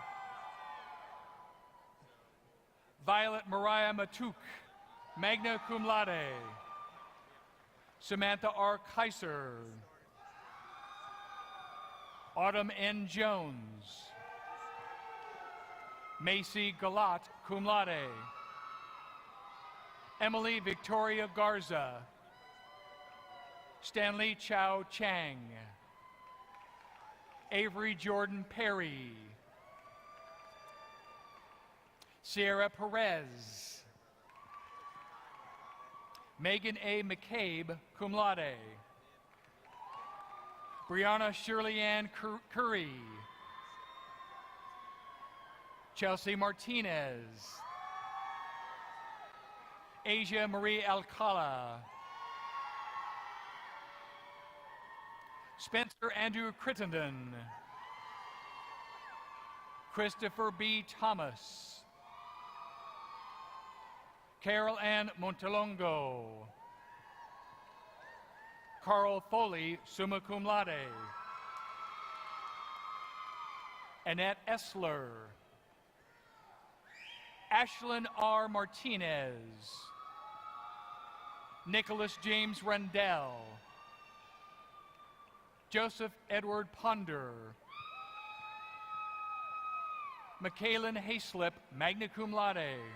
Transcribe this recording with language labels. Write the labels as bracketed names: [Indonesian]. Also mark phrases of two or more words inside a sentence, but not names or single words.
[English] Violet Mariah Matuk, [Latin] magna cum laude. [English] Samantha R. Kaiser. Autumn N. Jones. Macy Galat, [Latin] cum laude. [English] Emily Victoria Garza. Stanley Chow Chang. Avery Jordan Perry. Sierra Perez. Megan A. McCabe, [Latin] cum laude. [English] Brianna Shirley Ann Curry. Chelsea Martinez. Asia Marie Alcala. Spencer Andrew Crittenden. Christopher B. Thomas. Carol Ann Montelongo. Carl Foley, [Latin] summa cum laude. [English] Annette Essler. Ashlyn R. Martinez, Nicholas James Rendell, Joseph Edward Ponder, Michaelin Hayslip, [Latin] magna cum laude,